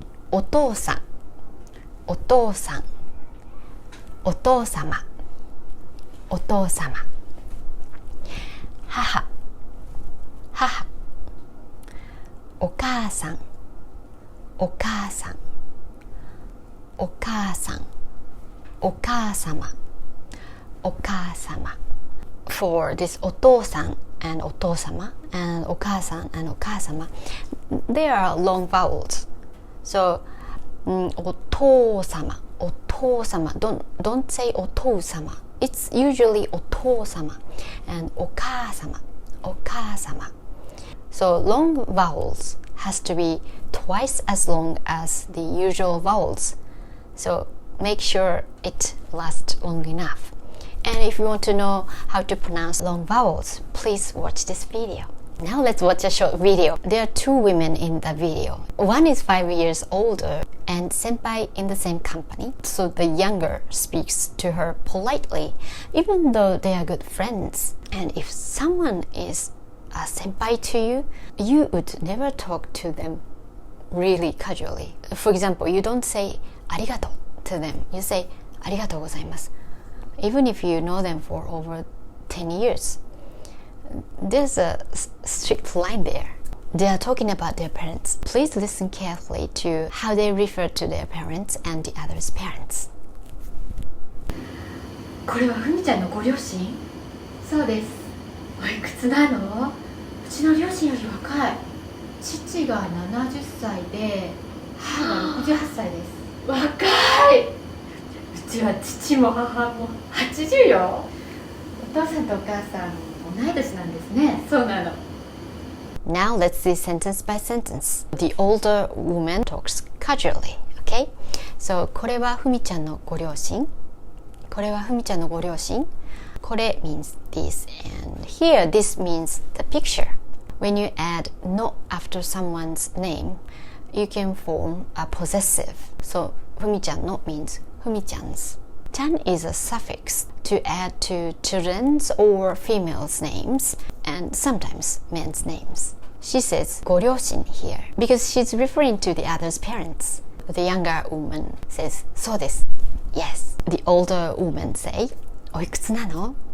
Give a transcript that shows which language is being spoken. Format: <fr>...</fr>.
<ja>お父さん, お父さん, お父様, お父様. 母, 母.お母さん, お母さん, お母さん, お母様, お母様.</ja> <en>For this お父さん and お父様 and お母さん and お母様, there are long vowels.</en> <ja>So お父様, お父様.</ja> <en>Don't say お父様. It's usually お父様 and お母様, お母様. So long vowels has to be twice as long as the usual vowels. So make sure it lasts long enough. And if you want to know how to pronounce long vowels, please watch this video. Now let's watch a short video. There are two women in the video. One is 5 years older and senpai in the same company. So the younger speaks to her politely, even though they are good friends. And if someone is a senpai to you, you would never talk to them really casually. For example, you don't say ありがとう to them. You say ありがとうございます. Even if you know them for over 10 years. There's a strict line there. They are talking about their parents. Please listen carefully to how they refer to their parents and the other's parents.</en> <ja>これはふみちゃんのご両親？そうです。おいくつなの？うちの両親より若い。父が70歳で母が68歳です。若い。うちは父も母も80よ。お父さんとお母さん同い年なんですね。そうなの。</ja> <en>Now let's see sentence by sentence. The older woman talks casually, okay?</en> <ja>So これはふみちゃんのご両親。これはふみちゃんのご両親。</ja> <en>これ means this, and here this means the picture. When you add not after someone's name, you can form a possessive. So ふみちゃんの means ふみちゃん's. Chan is a suffix to add to children's or females' names and sometimes men's names. She says ご両親 here because she's referring to the other's parents. The younger woman says そうです yes. The older woman say</en> <ja>おいくつなの？</ja>